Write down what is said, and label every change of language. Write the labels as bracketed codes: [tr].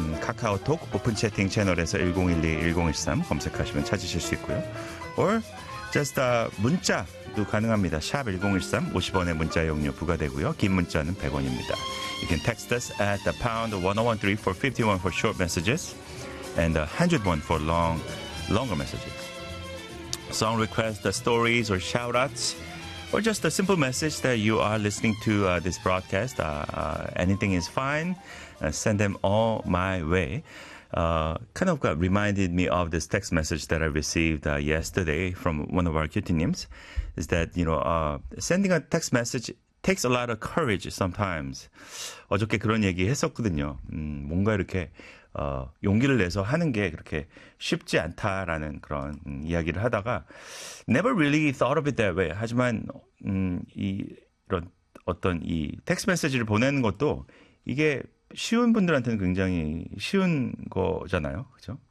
[ko] 카카오톡 오픈 채팅 채널에서 1012-1013 검색하시면 찾으실 수 있고요. [en] Or just [ko] 문자도 가능합니다. 샵 1013 50원의 문자 이용료 부과되고요. 긴 문자는 100원입니다. [en] You can text us at the pound 1013 for 51 for short messages and 101 for longer messages. Song requests, the stories or shout-outs, or just a simple message that you are listening to this broadcast. Anything is fine. Send them all my way. Kind of got reminded me of this text message that I received yesterday from one of our cutinims. Is that, you know, sending a text message takes a lot of courage sometimes. [ko] 어저께 그런 얘기 했었거든요. 뭔가 이렇게 용기를 내서 하는 게 그렇게 쉽지 않다라는 그런 이야기를 하다가 [en] never really thought of it that way. [ko] 하지만 이런 어떤 이 텍스트 메시지를 보내는 것도 이게 쉬운 분들한테는 굉장히 쉬운 거잖아요. 그렇죠?